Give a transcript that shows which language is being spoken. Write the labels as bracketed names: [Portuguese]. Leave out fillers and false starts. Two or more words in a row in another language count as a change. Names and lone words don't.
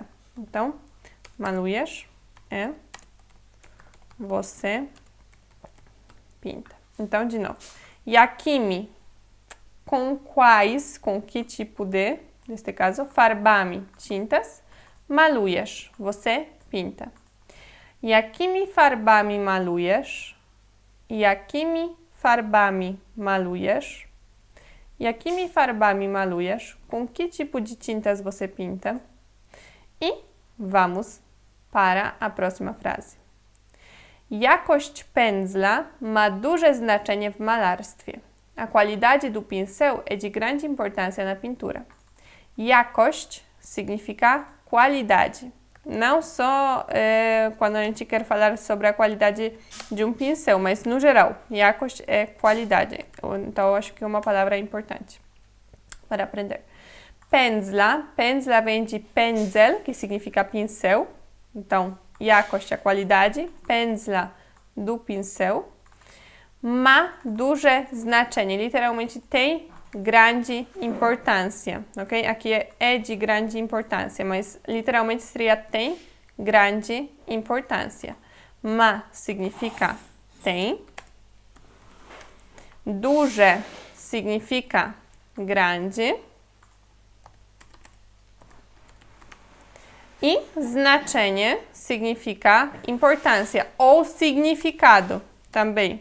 [Portuguese] Então, malujesz é você pinta. Então, de novo. Jakimi, com quais, com que tipo de, neste caso, farbami, tintas. Malujesz, você pinta. [Polish] Jakimi farbami malujesz? Jakimi farbami malujesz? Jakimi farbami malujesz? [Portuguese] Com que tipo de tintas você pinta? E vamos para a próxima frase. [Polish] Jakość pędzla ma duże znaczenie w malarstwie. [Portuguese] A qualidade do pincel é de grande importância na pintura. Jakość significa qualidade. Não só quando a gente quer falar sobre a qualidade de um pincel, mas no geral, jakość é qualidade. Então, eu acho que é uma palavra importante para aprender. Pędzla, pędzla vem de pędzel, que significa pincel. Então, jakość, a qualidade, pędzla, do pincel. [Polish] Ma duże znaczenie, [Portuguese] literalmente tem grande importância, ok? Aqui é de grande importância, mas literalmente seria tem grande importância. Ma significa tem, duże significa grande e znaczenie significa importância ou significado também.